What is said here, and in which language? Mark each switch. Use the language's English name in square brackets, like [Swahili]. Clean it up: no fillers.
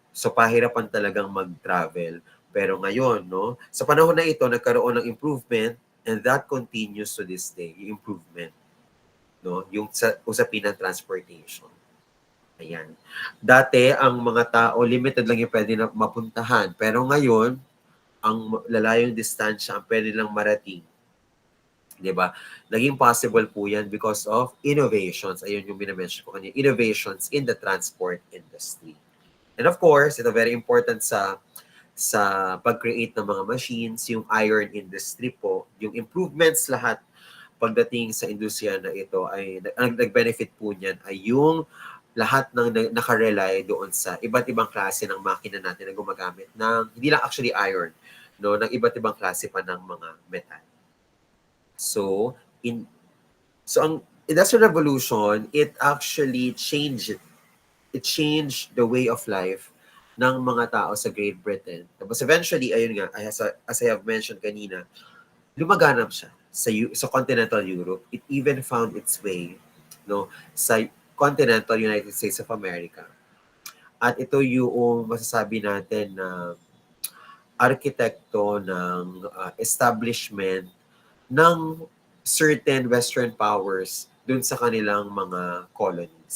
[Filipino] So, pahirapan talagang mag-travel. Pero ngayon, no, sa panahon na ito, nagkaroon ng improvement [English] and that continues to this day, [Filipino] yung improvement. No? Yung sa usapin ng transportation. Ayan. Dati, ang mga tao, limited lang yung pwede na mapuntahan. Pero ngayon, ang lalayong distansya ang pwede lang marating. Diba? Naging possible po yan [English] because of innovations. [Filipino] Ayun yung binamention ko kanina. [English] Innovations in the transport industry. [Filipino] And of course, ito very important sa pag-create ng mga machines, yung iron industry po, yung improvements lahat pagdating sa industriya na ito ay ang nag-benefit po niyan ay yung lahat ng nakarely doon sa iba't ibang klase ng makina natin na gumagamit ng hindi lang actually iron, no, ng iba't ibang klase pa ng mga metal. [English] So ang Industrial Revolution, it actually changed the way of life [Filipino] ng mga tao sa [English] Great Britain. [Filipino] Tapos eventually, ayun nga, [English] as I have mentioned [Filipino] kanina, lumaganap siya sa continental Europe. [English] It even found its way, no, sa continental United States of America. [Filipino] At ito yung masasabi natin na arkitekto ng establishment ng [English] certain Western powers [Filipino] dun sa kanilang mga colonies.